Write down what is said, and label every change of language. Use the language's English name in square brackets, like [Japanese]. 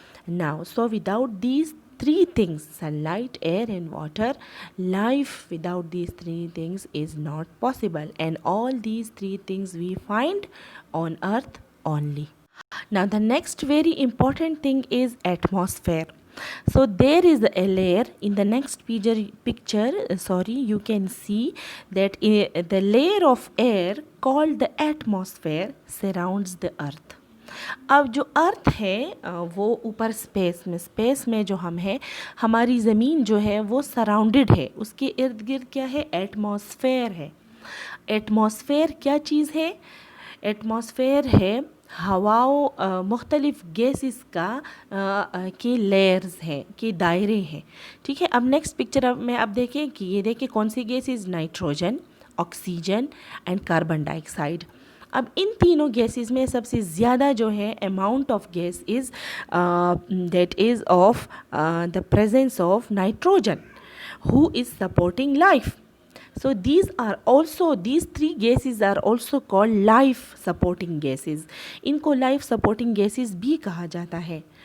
[English] Now, so without these 3 things, sunlight, air and water, life without these 3 things is not possible, and all these 3 things we find on earth only. Now the next very important thing is atmosphere. So there is a layer in the next picture, you can see that the layer of air called the atmosphere surrounds the earth. [Urdu] اب جو ارتھ ہے وہ اوپر space میں جو ہم ہیں, ہماری زمین جو ہے وہ سراؤنڈڈ ہے, اس کے ارد گرد کیا ہے؟ ایٹماسفیئر ہے. ایٹماسفیئر کیا چیز ہے؟ ایٹماسفیئر ہے ہواؤں, مختلف گیسز کے لیئرز ہیں, کے دائرے ہیں. ٹھیک ہے, اب نیکسٹ پکچر میں اب دیکھیں کہ یہ دیکھیں کون سی gases? Nitrogen, oxygen and carbon dye oxide. اب ان تینوں گیسز میں سب سے زیادہ جو ہے [English] Amount of gas is that is of the presence of nitrogen, who is supporting life. So these 3 gases are also called life supporting gases. [Urdu] ان کو life supporting gases بھی کہا جاتا ہے.